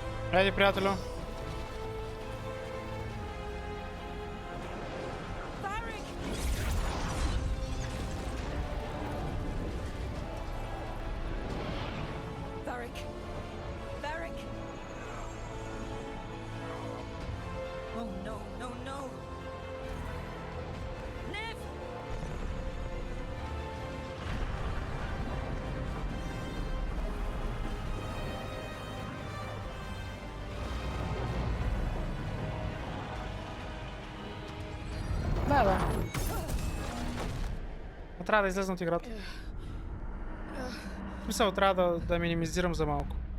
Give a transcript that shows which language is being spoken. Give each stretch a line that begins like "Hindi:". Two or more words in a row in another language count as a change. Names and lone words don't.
Bulgarian: Хайде, приятелю. Varric!
English: Varric! Oh no, no, no! Nev!
Bulgarian: Да. Но трябва да излезна от играта. В смисъл, трябва да минимизирам за малко.